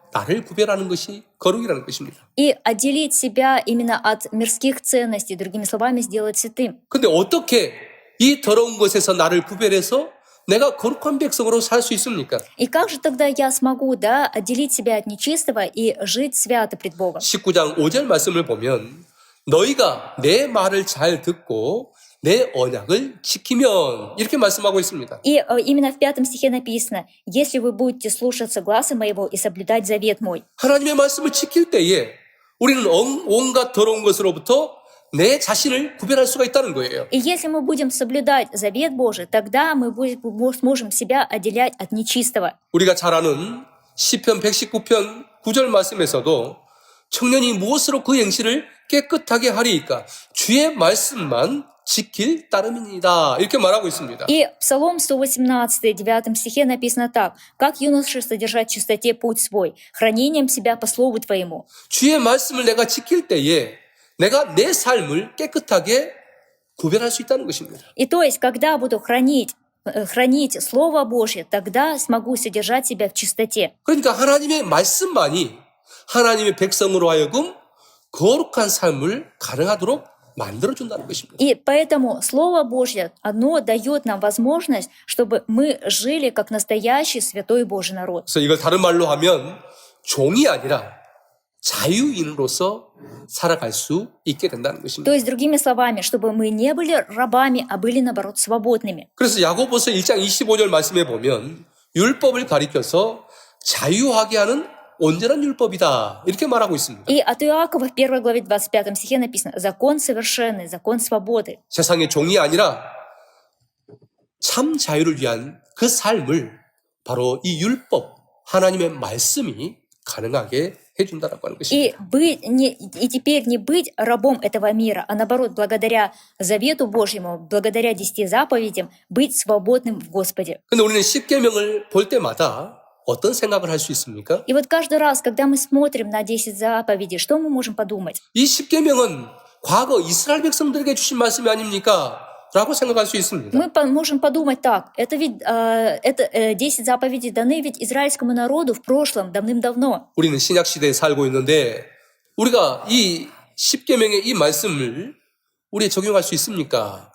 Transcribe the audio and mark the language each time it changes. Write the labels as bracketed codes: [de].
[ko] 나를 구별하는 것이 거룩이라는 것입니다. [ru] И отделить себя именно от мирских ценностей, другими словами, сделать святым. [ko] 근데 어떻게 이 더러운 것에서 나를 구별해서 내가 거룩한 백성으로 살 수 있습니까? [ru] И как же тогда я смогу, да, отделить себя от нечистого и жить свято пред Богом? [ko] 19장 5절 말씀을 보면 너희가 내 말을 잘 듣고 내 언약을 지키면 이렇게 말씀하고 있습니다. [ru] И именно в 5 стихе написано: «Если вы будете слушаться гласа моего и соблюдать завет мой». [ko] 하나님의 말씀을 지킬 때에 우리는 온갖 더러운 것으로부터 내 자신을 구별할 수가 있다는 거예요. [ru] И если мы будем соблюдать завет Божий, тогда мы сможем себя отделять от нечистого. [ko] 우리가 잘 아는 시편 119편 9절 말씀에서도 청년이 무엇으로 그 행실을 깨끗하게 하리이까 주의 말씀만 지킬 따름이니이다 이렇게 말하고 있습니다. [ru] И Псалом 118, 9 стихе написано так: «Как юноше содержать в чистоте путь свой, хранением себя по слову твоему». [ko] 주의 말씀을 내가 지킬 때에 내가 내 삶을 깨끗하게 구별할 수 있다는 것입니다. [ru] И то есть, когда буду хранить Слово Божье, тогда смогу содержать себя в чистоте. [ko] 그러니까 하나님의 말씀만이 하나님의 백성으로 하여금 거룩한 삶을 가능하도록 만들어준다는 것입니다. [ru] И поэтому Слово Божье, оно дает нам возможность, чтобы мы жили как настоящий святой Божий народ. [ko] 그래서 이걸 다른 말로 하면 종이 아니라 자유인으로서 살아갈 수 있게 된다는 것입니다. [ru] То есть, другими словами, чтобы мы не были рабами, а были, наоборот, свободными. [ko] 그래서 야고보서 1장 25절 말씀에 보면 율법을 가리켜서 자유하게 하는 온전한 율법이다 이렇게 말하고 있습니다. [ru] И от Иакова в 1 главе 25 стихе написано: «Закон совершенный, закон свободы». [ko] 세상의 종이 아니라 참 자유를 위한 그 삶을 바로 이 율법, 하나님의 말씀이 가능하게 해준다라고 하는 것입니다. [ru] И теперь не быть рабом этого мира, а наоборот, благодаря завету Божьему, благодаря 10 заповедям, быть свободным в Господе. [ko] 근데 우리는 십계명을 볼 때마다 어떤 생각을 할 수 있습니까? [ru] И вот каждый раз, когда мы смотрим на 10 заповедей, что мы можем подумать? [ko] 이 십계명은 과거 이스라엘 백성들에게 주신 말씀이 아닙니까? 라고 생각할 수 있습니다. [ru] Мы можем подумать так: это ведь 10 заповедей даны ведь израильскому народу в прошлом, давным-давно. [ko] 우리는 신약 시대에 살고 있는데 우리가 이 십계명의 이 말씀을 우리에 적용할 수 있습니까?